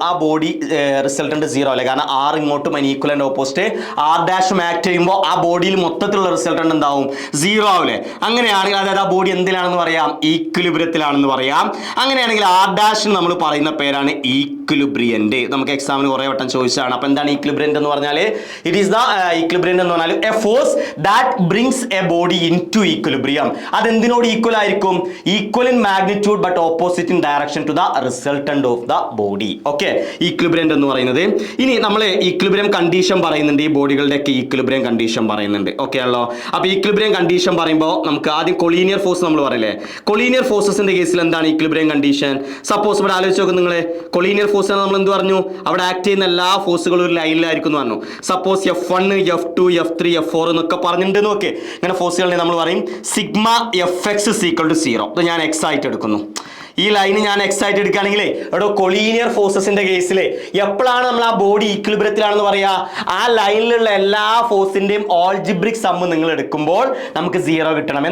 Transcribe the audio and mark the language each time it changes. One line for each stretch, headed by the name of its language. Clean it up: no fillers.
Malayalam: ആ body resultant 0 അല്ലേ. കാരണം 6 ഇങ്ങോട്ടും അതിന് ഈക്വലന്റ് ഓപ്പോസിറ്റ് R' ആക്ട് ചെയ്യുമ്പോൾ ആ ബോഡിയിൽ മൊത്തത്തിലുള്ള റിസൾട്ടന്റ് എന്താവും? 0 ആവില്ലേ? അങ്ങനെയാണെങ്കിൽ അതായത് ആ ബോഡി എന്തിലാണെന്ന് പറയാം? ഈക്വിലിബ്രിയത്തിലാണെന്ന് പറയാം. അങ്ങനെയാണെങ്കിൽ R' നമ്മൾ പറയുന്ന പേരാണ് ഈക്വിലിബ്രിയന്റ്. നമുക്ക് എക്സാമിന് കുറേ വട്ടം ചോദിച്ചതാണ്. അപ്പോൾ എന്താണ് ഈക്വിലിബ്രിയന്റ് എന്ന് പറഞ്ഞാൽ?
English: It is the equilibrium
Malayalam: എന്ന് പറഞ്ഞാൽ
English: a force that brings a body into equilibrium.
Malayalam: അത് എന്തിനോട് ഈക്വൽ ആയിരിക്കും?
English: Equal in magnitude but opposite in direction to the resultant of the body.
Malayalam: Okay, equilibrium എന്ന് പറയുന്നത്. ഇനി നമ്മൾ ഈക്വിലിബ്രിയം കണ്ടീഷൻ പറയുന്നുണ്ട്. ഈ ബോഡികളുടെയൊക്കെ ഈക്വിലിബ്രിയം കണ്ടീഷൻ പറയുന്നുണ്ട്. ഓക്കെ ആണല്ലോ? അപ്പോൾ ഈക്വിലിബ്രിയം കണ്ടീഷൻ പറയുമ്പോൾ നമുക്ക് ആദ്യം കൊളീനിയർ ഫോഴ്സ് നമ്മൾ പറയില്ലേ. കൊളീനിയർ ഫോഴ്സസിന്റെ കേസിൽ എന്താണ് ഈക്വിലിബ്രിയം കണ്ടീഷൻ? സപ്പോസ് ഇവിടെ ആലോചിച്ച് നോക്കും നിങ്ങൾ. കൊളീനിയർ ഫോഴ്സ് നമ്മൾ എന്ത് പറഞ്ഞു? അവിടെ ആക്ട് ചെയ്യുന്ന എല്ലാ ഫോഴ്സുകളും ഒരു ലൈനിലായിരിക്കും എന്ന് പറഞ്ഞു. Suppose F1 F2 F3 F4 എന്നൊക്കെ പറഞ്ഞിട്ടുണ്ട്. നോക്കി ഇങ്ങനെ ഫോഴ്സുകളെ നമ്മൾ പറയും സിഗ്മ FX = 0. അത് ഞാൻ X ആയിട്ട് എടുക്കുന്നു. ഈ ലൈന് ഞാൻ X ആയിട്ട് എടുക്കുകയാണെങ്കിൽ ഇവിടെ കൊളീനിയർ ഫോഴ്സസിന്റെ കേസിൽ എപ്പോഴാണ് നമ്മൾ ആ ബോഡി ഈക്വിലിബ്രിയത്തിലാണെന്ന് പറയാ? ആ ലൈനിലുള്ള എല്ലാ ഫോഴ്സിന്റെയും ഓൾജിബ്രിക് സം നിങ്ങൾ എടുക്കുമ്പോൾ നമുക്ക് 0 കിട്ടണം.